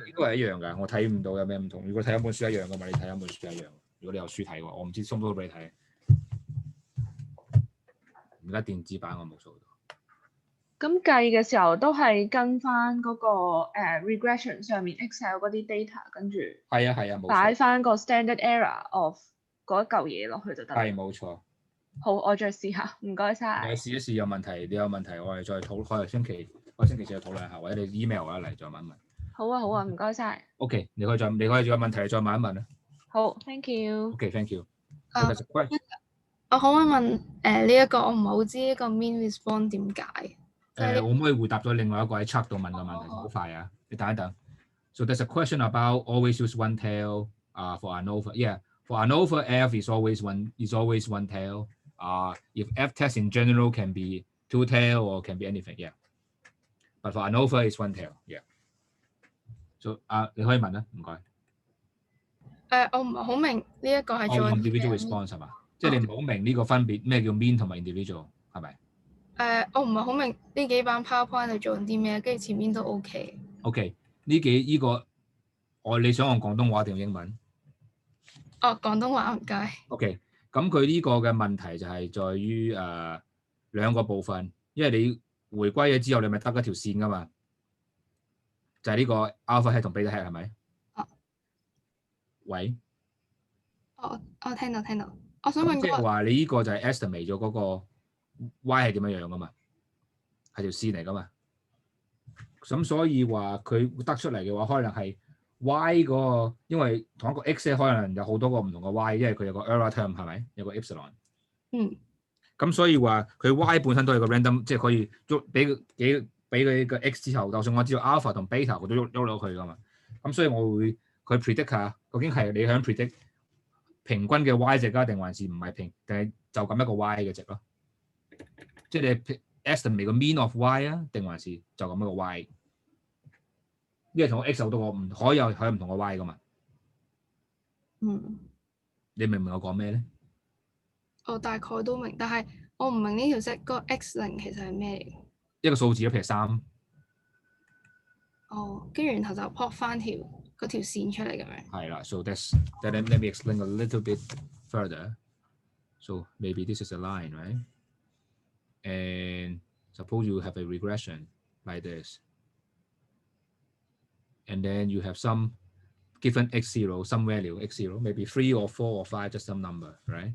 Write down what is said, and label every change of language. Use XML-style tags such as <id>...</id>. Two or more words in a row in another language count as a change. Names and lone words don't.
<yue>應該係一樣㗎，我睇唔到有咩唔同。如果睇一本書一樣㗎嘛，你睇一本書一樣。如果你有書睇嘅話，我唔知送唔送到俾你睇。而家電子版我冇掃到。咁計嘅時候都係跟翻嗰個regression 上面 Excel 嗰啲 data， 跟住係啊，冇錯。擺翻個</yue> <en>standard error of</en> <yue>嗰一嚿嘢落去就得。係冇錯。好，我再試下，唔該你晒。試一試有問題，你有問題我哋再討，可能星期四再討論下，或者你 email 我嚟再問一問。好啊，好啊，唔該晒。 OK，你可以有問題再問一問啦。</yue> <en>好 ，thank you。 OK，thank you。</en> <yue>我可唔可以問呢一個我唔係好知呢個</yue> <en>mean response</en> <yue>點解？我可唔可以回答咗另外一個喺 chat 度問嘅問題？好快啊！你等一等。</yue> <en>So there's a question about always use one tail for ANOVA. Yeah, for ANOVA, F is always one tail. If F test in general can be two tail or can be anything, yeah. But for ANOVA, it's one tail, yeah.</en> <yue>So 你可以問啦，唔該。我唔係好明呢一個係做</yue> <en>individual response</en> <yue>係嘛？即係你唔好明呢個分別咩叫 mean 同埋 individual 係咪？我唔係好明呢幾版 PowerPoint 係做緊啲咩，跟住前面都 OK。 OK，呢個你想用廣東話定英文？廣東話唔該。 OK，咁佢呢個嘅問題就係在於兩個部分，因為你回歸咗之後，你咪得一條線噶嘛，就係呢個</yue> <en>alpha head</en> <yue>同</yue> <en>beta head</en> <yue>係咪？喂。我聽到。我想問即係話你呢個就係 estimate 咗嗰個 y 係點樣樣噶嘛，係條線嚟噶嘛。咁所以話佢得出嚟嘅話，可能係 y 嗰個，因為同一個 x 可能有好多個唔同嘅 y，因為佢有個 error term 係咪？有個 epsilon。咁所以話佢 y 本身都係個 random， 即係可以喐俾佢個 x 之後，就算我知道 alpha 同 beta 佢都喐到佢噶嘛。咁所以我會佢 predict 下，究竟係你想 predict 平均嘅 y 值啊，定還是唔係定係就咁一個 y 嘅值咯？即係你 estimate 個</yue> <en>mean of y</en> <yue>啊，定還是就咁一個 y？因為同 x 有好多個唔可以有唔同個 y 噶嘛。你明唔明我講咩咧？我大概都明，但係我唔明呢條式嗰個 x0其實係咩嚟？一個數字，譬如3。跟住然後就 plot 翻嗰條線出嚟咁樣。係啦</yue> <en>，so let me explain a little bit further. So maybe this is a line, right? And suppose you have a regression like this. And then you have some given x0, some value x0, maybe 3 or 4 or 5, just some number, right?</en>